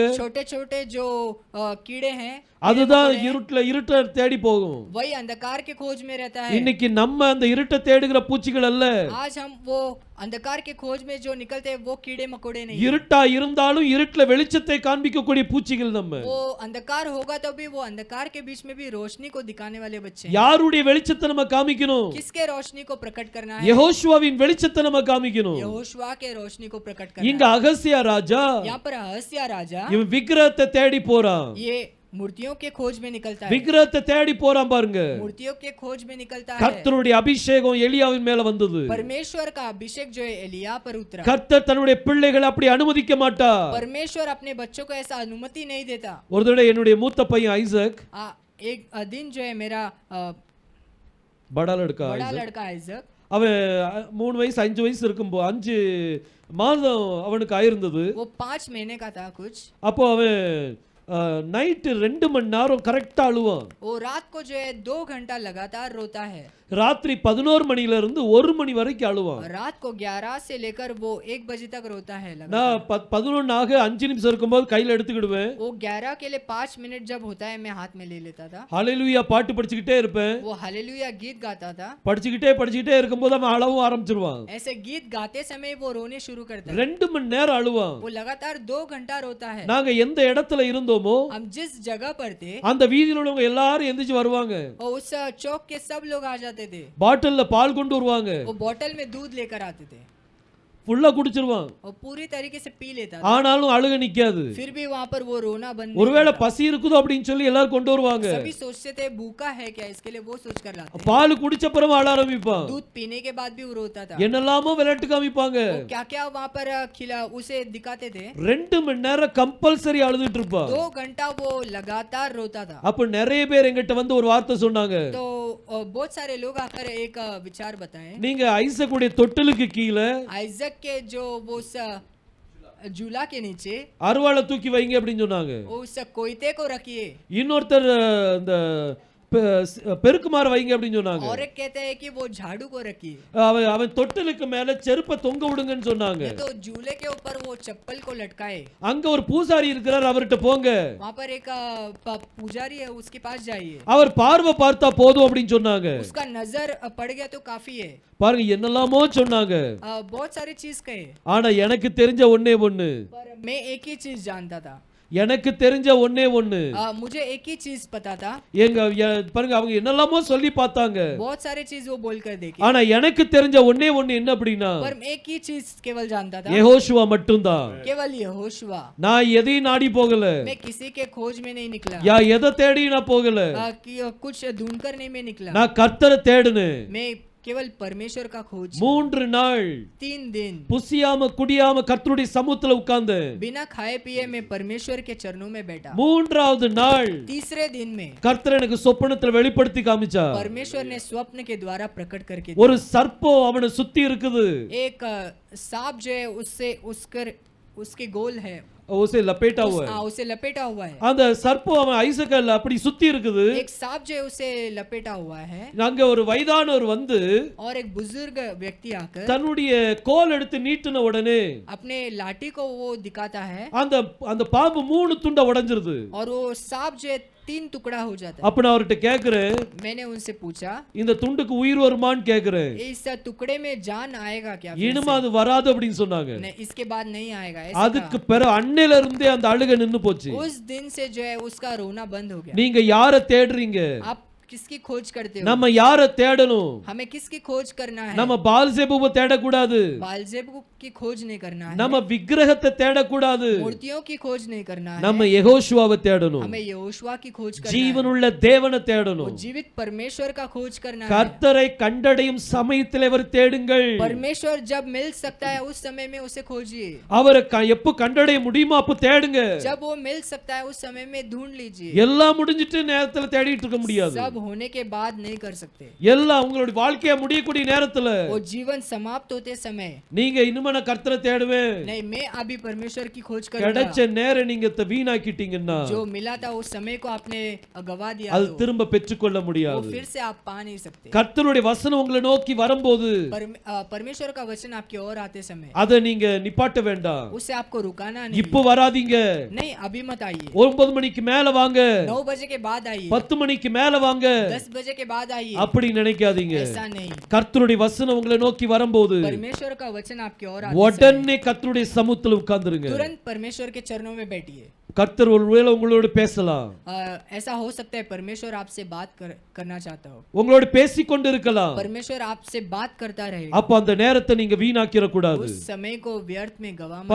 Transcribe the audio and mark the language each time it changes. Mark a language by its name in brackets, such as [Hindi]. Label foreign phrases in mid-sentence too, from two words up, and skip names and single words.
[Hindi] छोटे छोटे जो कीड़े हैं, [Tamil] அதுதான் இருட்டை தேடி போகும். [Hindi] वही अंधकार के खोज में रहता है। [Tamil] இன்னைக்கு நம்ம அந்த இருட்டை தேடுகிற பூச்சிகள் அல்ல. [Hindi] आज हम वो अंधकार के खोज में जो निकलते हैं वो कीड़े मकोड़े नहीं, [Tamil] இருட்டா இருந்தாலும் இருட்டுல வெளிச்சத்தை காண்பிக்கக்கூடிய பூச்சிகள் நம்ம. [Hindi] वो अंधकार होगा तो भी वो अंधकार के बीच में भी रोशनी को दिखाने वाले बच्चे हैं। [Tamil] யாருடைய வெளிச்சத்தை நம்ம காமிக்கணும்? [Hindi] किसके रोशनी को प्रकट करना है? [Tamil] யெகோஷுவாவின் வெளிச்சத்தை நம்ம காமிக்கணும். [Hindi] यहोशुआ के रोशनी को प्रकट [Tamil] இங்க [Hindi] करना है। [Tamil] அகசியா ராஜா [Hindi] यहाँ पर अहस्या राजा [Tamil] இவன் விக்கிரகத்தை தேடி போறான். [Hindi] ये मूर्तियों के खोज में निकलता है, [Tamil] விக்கிரகத்தை தேடி போறான் பாருங்க. [Hindi] मूर्तियों के खोज में निकलता है। [Tamil] கர்த்தருடைய அபிஷேகம் எலியாவின் மேல வந்தது. [Hindi] परमेश्वर का अभिषेक जो है एलिया पर उतरा। [Tamil] கர்த்தர் தன்னுடைய பிள்ளைகளை அப்படி அனுமதிக்க மாட்டார். [Hindi] परमेश्वर अपने बच्चों को ऐसा अनुमति नहीं देता। [Tamil] ஒரு தடவை என்னுடைய மூத்த பையன் ஐசக், [Hindi] एक दिन जो है मेरा बड़ा लड़का बड़ा ஐசக், लड़का आइजक, [Tamil] அவன் 3 வயசு 5 வயசு இருக்கும்போது 5 மாதம் அவனுக்கு ஆயிருந்தது. [Hindi] वो 5 महीने का था कुछ। [Tamil] அப்போ அவன் நைட்டு 2 மணி நேரம் கரெக்டா அழுவான். [Hindi] वो रात को जो है 2 घंटा लगातार रोता है। [Tamil] ராத்திரி 11 மணில இருந்து 1 மணி வரைக்கும் அழுவான். [Hindi] रात को 11 से लेकर वो 1 बजे तक रोता है लगातार। [Tamil] நான் 11 ஆக 5 நிமிஷம் இருக்கும்போது கையில எடுத்துக்கிடுவேன். [Hindi] वो 11 के लिए 5 मिनट जब होता है मैं हाथ में ले लेता था। [Tamil] ஹalleluya பாட்டு படிச்சுக்கிட்டே இருப்பேன். [Hindi] वो हालेलुया गीत गाता था। [Tamil] படிச்சுக்கிட்டே இருக்கும்போது அவன் அழவும் ஆரம்பிச்சிருவான். [Hindi] ऐसे गीत गाते समय वो रोने शुरू करता है। [Tamil] 2 மணி நேரம் அழுவான். [Hindi] वो लगातार 2 घंटा रोता है। [Tamil] நாங்க எந்த இடத்துல இருந்தோமோ [Hindi] हम जिस जगह पर थे [Tamil] அந்த வீதியில உள்ளவங்க எல்லாரும் எந்திரிச்சு வருவாங்க. [Hindi] और उस चौक के सब लोग आ जाते थे। [Tamil] பாட்டில்ல பால் கொண்டு வருவாங்க. [Hindi] वो बोतल में दूध लेकर आते थे, [Tamil] ஃபுல்லா குடிச்சிருவான். [Hindi] और पूरी तरीके से पी लेता था। [Tamil] ஆனாலும் அழுக நிக்காது. [Hindi] फिर भी वहां पर वो रोना बंद नहीं [Tamil] ஒருவேளை [Hindi] करता। [Tamil] பசி இருக்குதோ அப்படின்னு சொல்லி எல்லாரும் கொண்டு வருவாங்க. [Hindi] सभी सोचते थे भूखा है क्या, इसके लिए वो सोच कर लाते। [Tamil] பால் குடிச்ச அப்புறம் அழ ஆரம்பிப்பான். [Hindi] दूध पीने के बाद भी वो रोता था। [Tamil] என்னெல்லாமோ விளையாட்டு காமிப்பாங்க. [Hindi] क्या क्या वहां पर खिला उसे दिखाते थे। [Tamil] 2 மணி நேரம் கம்பல்சரி அழுதுட்டு இருப்பான். [Hindi] 2 घंटा वो लगातार रोता था। [Tamil] அப்ப நிறைய பேர் எங்கிட்ட வந்து ஒரு வார்த்தை சொன்னாங்க. [Hindi] तो बहुत सारे लोग आकर एक विचार बताए, [Tamil] நீங்க ஐசக்குடைய தொட்டிலுக்கு கீழே [Hindi] आइजक के जो वो उस झूला के नीचे [Tamil] அருவாளை தூக்கி வைங்க அப்படின்னு சொன்னாங்க. [Hindi] उस कोयते को रखिए, [Tamil] இன்னொருத்தர் இந்த பெருக்குமாறு வைங்க அப்படின்னு சொன்னாங்க. [Hindi] और एक कहते हैं कि वो झाड़ू को रखिए, [Tamil] அவன் தொட்டிலுக்கு மேல செருப்பை தொங்க விடுங்கன்னு சொன்னாங்க. [Hindi] तो झूले के ऊपर वो चप्पल को लटकाए। [Tamil] அங்க ஒரு பூசாரி இருக்கிறார், அவர்கிட்ட போங்க. [Hindi] वहाँ पर एक पुजारी है, उसके पास जाइए। [Tamil] அவர் பார்வை பார்த்தா போதும் அப்படின்னு சொன்னாங்க. [Hindi] उसका नजर पड़ गया तो काफी है। [Tamil] பாருங்க என்னெல்லாமோ சொன்னாங்க. [Hindi] बहुत सारी चीज कहे, [Tamil] ஆனா எனக்கு தெரிஞ்ச ஒண்ணே ஒண்ணு, [Hindi] पर मैं एक ही चीज जानता था। [Tamil] எனக்கு தெரிஞ்ச ஒண்ணே ஒண்ணு, [Hindi] मुझे एक ही चीज पता था। [Tamil] பாருங்க அவங்க என்னெல்லாமோ சொல்லி பார்த்தாங்க. [Hindi] बहुत सारे चीज वो बोलकर देखे, [Tamil] ஆனா எனக்கு தெரிஞ்ச ஒண்ணே ஒண்ணு என்ன அப்படின்னா, [Hindi] पर मैं एक ही चीज केवल जानता था, [Tamil] யெகோஷுவா மட்டும்தான். [Hindi] केवल यहोशुआ। [Tamil] நான் எதையும் நாடி போகல, [Hindi] मैं किसी के खोज में नहीं निकला, [Tamil] எதை தேடி நான் போகல, [Hindi] कुछ ढूंढ कर नहीं मैं निकला। [Tamil] நான் கர்த்தரை தேடுனேன். [Hindi] मैं केवल परमेश्वर का खोज। [Tamil] 3 நாள் [Hindi] 3 दिन [Tamil] புசியாம குடியாம கர்த்தருடைய சமூகத்துல உட்கார்ந்தேன். [Hindi] बिना खाए पिए मैं परमेश्वर के चरणों में बैठा। [Tamil] 3வது நாள் [Hindi] तीसरे दिन में [Tamil] கர்த்தர் எனக்கு சொப்பனத்துல வெளிப்படுத்தி காமிச்சார். [Hindi] परमेश्वर ने स्वप्न के द्वारा प्रकट करके [Tamil] ஒரு சர்ப்பம் அவனை சுத்தி இருக்குது. [Hindi] एक सांप जो है उसके गोल है, उसे लपेटा हुआ है, उसे लपेटा हुआ है। [Tamil] அந்த சர்ப்பம் அவன் ஐசக்கல்ல அப்படி சுத்தி இருக்குது. [Hindi] एक सांप जो है उसे लपेटा हुआ है, [Tamil] அங்க ஒரு வயதானவர் வந்து [Hindi] और एक बुजुर्ग व्यक्ति आकर [Tamil] தன்னுடைய கோல் எடுத்து நீட்டின உடனே [Hindi] अपने लाठी को वो दिखाता है, [Tamil] அந்த அந்த பாம்பு 3 துண்டா உடைஞ்சிருது. [Hindi] और वो सांप जो है 3 टुकड़ा हो जाता है। [Tamil] அப்ப நான் அவர்கிட்ட கேக்குறேன், [Hindi] मैंने उनसे पूछा, [Tamil] இந்த துண்டுக்கு உயிர் வருமான்னு கேக்குறேன். [Hindi] इस टुकड़े में जान आएगा क्या? फिर [Tamil] இனிமே அது வராது அப்படின்னு சொன்னாங்க. [Hindi] से? नहीं, इसके बाद नहीं आएगा ऐसा [Tamil] அதுக்கு பிறகு அன்னையில இருந்தே அந்த அழுகை நின்னு போச்சு. [Hindi] कहा। उस दिन से जो है उसका रोना बंद हो गया। [Tamil] நீங்க யாரை தேடுறீங்க? [Hindi] आप किसकी खोज करते हो? [Tamil] நம்ம யாரை தேடணும்? [Hindi] हमें किसकी खोज करना है? [Tamil] நம்ம बालसेबुவை தேடக்கூடாது. [Hindi] बालजेबू की खोज नहीं करना है। [Tamil] நம்ம விக்கிரகத்தை தேடக்கூடாது. [Hindi] मूर्तियों की खोज नहीं करना है। [Tamil] நம்ம யெகோஷுவாவை தேடணும். [Hindi] हमें यहोशुआ की खोज करना है। [Tamil] ஜீவனுள்ள தேவனை [Hindi] वो [Tamil] தேடணும். [Hindi] जीवित परमेश्वर का खोज करना है। [Tamil] கர்த்தரை கண்டடையும் சமயத்தில் அவர் தேடுங்கள். [Hindi] परमेश्वर जब मिल सकता है उस समय में उसे खोजिए। [Tamil] அவரை எப்ப கண்டடைய முடியுமோ அப்ப தேடுங்க. [Hindi] जब वो मिल सकता है उस समय में ढूंढ लीजिए। [Tamil] எல்லாம் முடிஞ்சிட்டு நேரத்துல தேடிட்டு இருக்க முடியாது. [Hindi] सब होने के बाद नहीं कर सकते। [Tamil] எல்லாம் உங்களுடைய வாழ்க்கைய முடியக்கூடிய நேரத்துல [Hindi] वो जीवन समाप्त होते समय [Tamil] நீங்க இனிமே நான் கர்த்தரை தேடுவேன் [Hindi] नहीं, मैं अभी परमेश्वर की खोज करूंगा। [Tamil] கிடைச்ச நேரம் நீங்க வீணாக்கிட்டீங்கன்னா [Hindi] जो मिला था उस समय को आपने गवा दिया [Tamil] அது [Hindi] तो [Tamil] திரும்ப பெற்றுக்கொள்ள [Hindi] वो [Tamil] முடியாது. [Hindi] फिर से आप पा नहीं सकते। [Tamil] கர்த்தருடைய வசனம் உங்களை நோக்கி வரும்போது [Hindi] परमेश्वर का वचन आपकी ओर आते समय [Tamil] அதை நீங்க நிப்பாட்ட வேண்டாம். [Hindi] उसे आपको रुकाना नहीं। [Tamil] இப்போ வராதீங்க. [Hindi] नहीं, अभी मत आइए। [Tamil] 9 மணிக்கு மேல வாங்க, [Hindi] 9 बजे के बाद आइए, [Tamil] 10 மணிக்கு மேல வாங்க [Hindi] 10 बजे के बाद आइए। [Tamil] அப்படி நினைக்காதீங்க. [Hindi] ऐसा नहीं। [Tamil] கர்த்தருடைய வசனம் உங்களை நோக்கி வரும்போது [Hindi] परमेश्वर का वचन आपकी ओर आते समय [Tamil] உடனே கர்த்தருடைய சமூகத்துல உட்கார்ந்துருங்க. [Hindi] तुरंत परमेश्वर के चरणों में बैठिए। [Tamil] கர்த்தர் ஒருவேளை உங்களோட பேசலாம். [Hindi] ऐसा हो सकता है परमेश्वर आपसे बात करना चाहता हो। [Tamil] உங்களோட பேசிக் கொண்டு இருக்கலாம். [Hindi] परमेश्वर आपसे बात करता रहेगा। [Tamil] அப்ப அந்த நேரத்தை நீங்க வீணாக்கிற கூடாது. [Hindi] उस समय को व्यर्थ में गवा मत